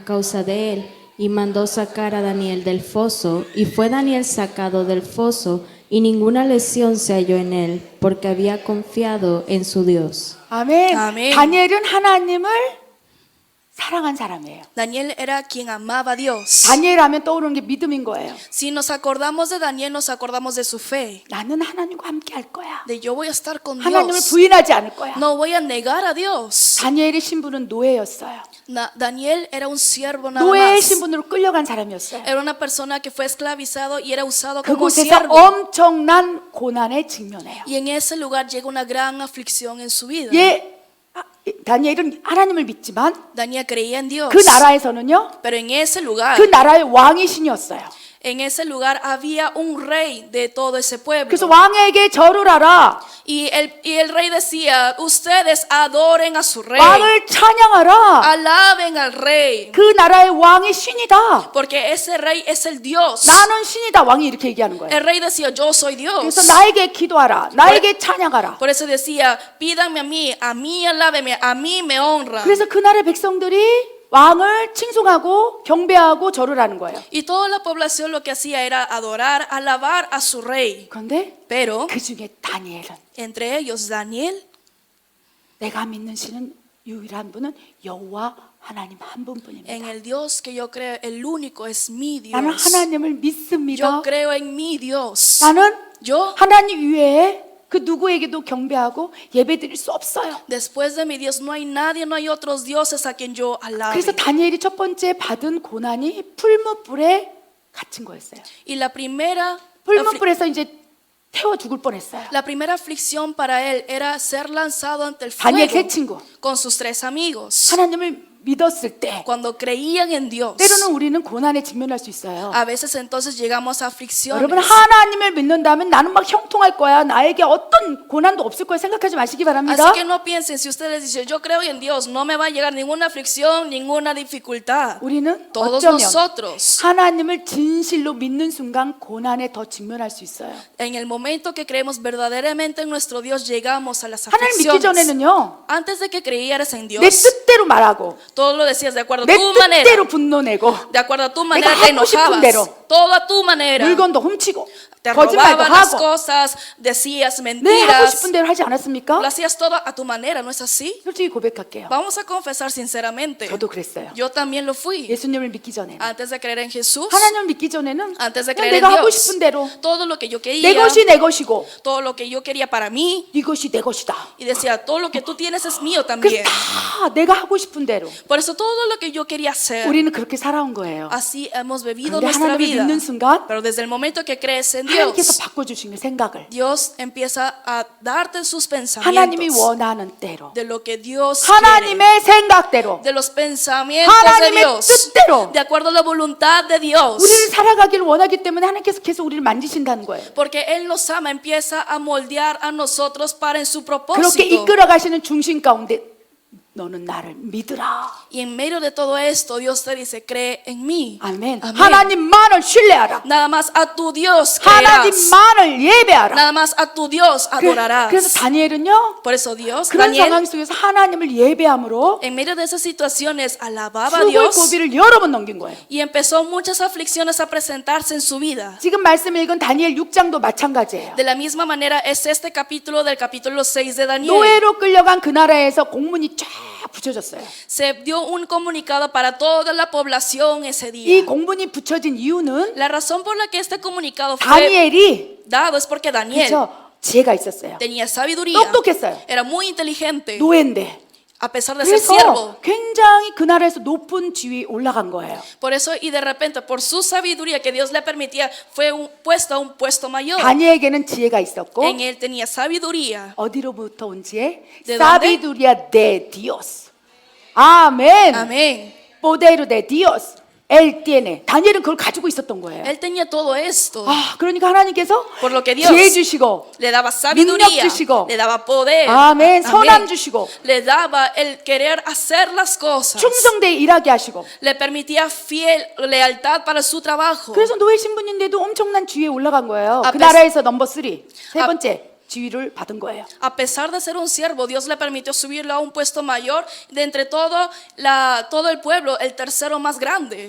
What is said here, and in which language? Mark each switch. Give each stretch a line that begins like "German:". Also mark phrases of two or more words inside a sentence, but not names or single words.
Spanish: causa de él y mandó sacar a Daniel del foso, y fue Daniel sacado del foso y ninguna lesión se halló en él, porque había confiado en su Dios.
Korean: 아멘. 아멘. 다니엘은 하나님을 사랑한 사람이에요.
Spanish: Daniel era quien amaba a Dios.
Korean: 다니엘 하면 떠오르는 게 믿음인 거예요.
Spanish: Si nos acordamos de Daniel, nos acordamos de su fe.
Korean: 나는 하나님과 함께 할 거야.
Spanish: De yo voy a estar con
Korean: 하나님을
Spanish: Dios.
Korean: 부인하지 않을 거야.
Spanish: No voy a negar a Dios.
Korean: 다니엘의 신분은 노예였어요.
Spanish: Daniel era un siervo nada
Korean: 노예의
Spanish: más.
Korean: 신분으로 끌려간 사람이었어요.
Spanish: Era una persona que fue esclavizado y era usado como
Korean: 그곳에서
Spanish: siervo.
Korean: 엄청난 고난에 직면해요.
Spanish: Y en ese lugar llega una gran aflicción en su vida.
Korean: 다니엘은 하나님을 믿지만
Spanish: Daniel creía en Dios.
Korean: 그 나라에서는요,
Spanish: Pero en ese lugar,
Korean: 그 나라의 왕이 신이었어요.
Spanish: En ese lugar había un rey de todo ese pueblo.
Korean: 그래서 왕에게 절을 하라.
Spanish: Y el rey decía, ustedes adoren a su rey.
Korean: 왕을 찬양하라.
Spanish: Alaben al rey.
Korean: 그 나라의 왕이 신이다.
Spanish: Porque ese rey es el Dios.
Korean: 나는 신이다. 왕이 이렇게 얘기하는 거예요.
Spanish: El rey decía, yo soy Dios.
Korean: 그래서 나에게 기도하라. 나에게 찬양하라.
Spanish: Por eso decía, pídanme a mí alábenme, a mí me honran.
Korean: 그래서 그 나라의 백성들이 왕을 칭송하고 경배하고 절을 하는 거예요.
Spanish: Y toda la población lo que hacía era adorar, alabar a su rey.
Korean: 그런데
Spanish: Pero
Korean: 그 중에 다니엘은
Spanish: entre ellos Daniel,
Korean: 내가 믿는 신은 유일한 분은 여호와 하나님 한 분뿐입니다.
Spanish: en el Dios que yo creo, el único es mi
Korean: 나는
Spanish: Dios.
Korean: 하나님을 믿습니다.
Spanish: Yo creo en mi Dios.
Korean: 나는
Spanish: Yo,
Korean: 하나님 외에 그 누구에게도 경배하고 예배드릴 수 없어요.
Spanish: después de mi Dios, no hay nadie, no hay otros dioses a quien yo
Korean: 그래서
Spanish: alabe.
Korean: 다니엘이 첫 번째 받은 고난이 풀무불에 갇힌 거였어요.
Spanish: Y la primera
Korean: 풀무불에서 이제 태워 죽을 뻔했어요.
Spanish: La primera aflicción para él era ser lanzado ante el
Korean: 다니엘 세
Spanish: fuego
Korean: 친구
Spanish: con sus 3 amigos.
Korean: 하나님을 믿었을 때
Spanish: Cuando creían en Dios,
Korean: 때로는 우리는 고난에 직면할 수 있어요.
Spanish: a veces entonces llegamos a aflicciones.
Korean: 여러분 하나님을 믿는다면 나는 막 형통할 거야. 나에게 어떤 고난도 없을 거야. 생각하지 마시기 바랍니다.
Spanish: Así que no piensen, si ustedes dicen, yo creo en Dios, no me va a llegar ninguna aflicción, ninguna dificultad.
Korean: 우리는
Spanish: Todos
Korean: 어쩌면
Spanish: nosotros,
Korean: 하나님을 진실로 믿는 순간 고난에 더 직면할 수 있어요.
Spanish: en el momento que creemos verdaderamente en nuestro Dios, llegamos a las
Korean: 하나님 믿기
Spanish: aflicciones.
Korean: 전에는요.
Spanish: Antes de que creyeras en
Korean: 내
Spanish: Dios,
Korean: 뜻대로 말하고
Spanish: todo lo decías de acuerdo a
Korean: 내
Spanish: tu manera.
Korean: 뜻대로 분노내고
Spanish: De acuerdo a tu manera
Korean: 내가
Spanish: te
Korean: 하고 싶은
Spanish: enojabas.
Korean: 대로.
Spanish: Todo a tu manera.
Korean: 물건도 훔치고
Spanish: Te
Korean: 거짓말도
Spanish: robaban las
Korean: 하고
Spanish: cosas, decías
Korean: 내 하고
Spanish: mentiras.
Korean: 싶은 대로 하지 않았습니까?
Spanish: Lo hacías todo a tu manera, ¿no es así?
Korean: 솔직히 고백할게요.
Spanish: Vamos a confesar sinceramente.
Korean: 저도 그랬어요.
Spanish: Yo también lo fui.
Korean: 예수님을 믿기 전에는
Spanish: Antes de creer en Jesús,
Korean: 하나님을 믿기 전에는
Spanish: antes de
Korean: 그냥
Spanish: creer en
Korean: 내가 하고
Spanish: Dios,
Korean: 싶은 대로
Spanish: todo lo que yo
Korean: 내
Spanish: quería,
Korean: 것이 내 것이고
Spanish: todo lo que yo quería para mí,
Korean: 이것이 내 것이다.
Spanish: y decía, todo lo que tú tienes es mío
Korean: 그래서
Spanish: también.
Korean: 다 내가 하고 싶은 대로
Spanish: Por eso todo lo que yo quería hacer,
Korean: 우리는 그렇게 살아온 거예요.
Spanish: así hemos vivido
Korean: 그런데
Spanish: nuestra
Korean: 하나님을
Spanish: vida.
Korean: 믿는 순간
Spanish: Pero desde el momento que crees en
Korean: 하나님께서
Spanish: Dios,
Korean: 바꿔주시는 생각을
Spanish: Dios empieza a darte sus
Korean: 하나님이
Spanish: pensamientos
Korean: 원하는 대로
Spanish: de lo que Dios quiere,
Korean: 하나님의 생각대로
Spanish: de los pensamientos de
Korean: 하나님의
Spanish: Dios,
Korean: 뜻대로
Spanish: de acuerdo a la voluntad de Dios.
Korean: 우리를 살아가기를 원하기 때문에 하나님께서 계속 우리를 만지신다는 거예요.
Spanish: Porque Él nos ama, empieza a moldear a nosotros para en su
Korean: 그렇게
Spanish: propósito.
Korean: 이끌어 가시는 중심 가운데 너는 나를 믿으라.
Spanish: Y en medio de todo esto, Dios te dice, cree en mí.
Korean: 아멘.
Spanish: Amén.
Korean: 하나님만을 신뢰하라.
Spanish: Nada más a tu Dios creerás.
Korean: 하나님만을 예배하라.
Spanish: Nada más a tu Dios adorarás.
Korean: 그래서 다니엘은요.
Spanish: Por eso Dios,
Korean: 그런
Spanish: Daniel,
Korean: 상황 속에서 하나님을 예배함으로
Spanish: en medio de esas situaciones, alababa a
Korean: 죽을
Spanish: Dios
Korean: 고비를 여러 번 넘긴 거예요.
Spanish: y empezó muchas aflicciones a presentarse en su vida.
Korean: 지금 말씀 읽은 다니엘 6장도 마찬가지예요.
Spanish: De la misma manera es este capítulo del capítulo 6 de Daniel.
Korean: 노예로 끌려간 그 나라에서 공문이 쫙 붙여졌어요.
Spanish: Se dio un comunicado para toda la población ese
Korean: 이
Spanish: día.
Korean: 공문이 붙여진 이유는
Spanish: La razón por la que este comunicado fue
Korean: 다니엘이
Spanish: dado es porque Daniel
Korean: 그죠? 지혜가 있었어요.
Spanish: tenía sabiduría,
Korean: 똑똑했어요.
Spanish: era muy inteligente,
Korean: 노예인데.
Spanish: a pesar de ser siervo.
Korean: 그래서 굉장히 그 나라에서 높은 지위에 올라간 거예요.
Spanish: Por eso, y de repente, por su sabiduría que Dios le permitía, fue puesto a un puesto mayor.
Korean: 다니엘에게는 지혜가 있었고
Spanish: En él tenía sabiduría.
Korean: 어디로부터 온 지혜?
Spanish: ¿De 사비두리아 de Dios. 아멘. Amén. poder de Dios. Él tiene.
Korean: 다니엘은 그걸 가지고 있었던 거예요.
Spanish: Él tenía todo esto.
Korean: 아, 그러니까 하나님께서
Spanish: Por lo que Dios
Korean: 지혜 주시고
Spanish: le daba sabiduría,
Korean: 능력 주시고,
Spanish: le daba poder,
Korean: 아멘, 선함
Spanish: amén.
Korean: 주시고,
Spanish: le daba el querer hacer las cosas,
Korean: 충성되게 일하게 하시고.
Spanish: le permitía fiel lealtad para su trabajo.
Korean: 그래서 노예 신분인데도 엄청난 지위에 올라간 거예요. 그 앞에- 나라에서 넘버 3. 세 앞- 번째 지위를 받은 거예요.
Spanish: A pesar de ser un siervo, Dios le permitió subirlo a un puesto mayor de entre todo el pueblo, el tercero más grande.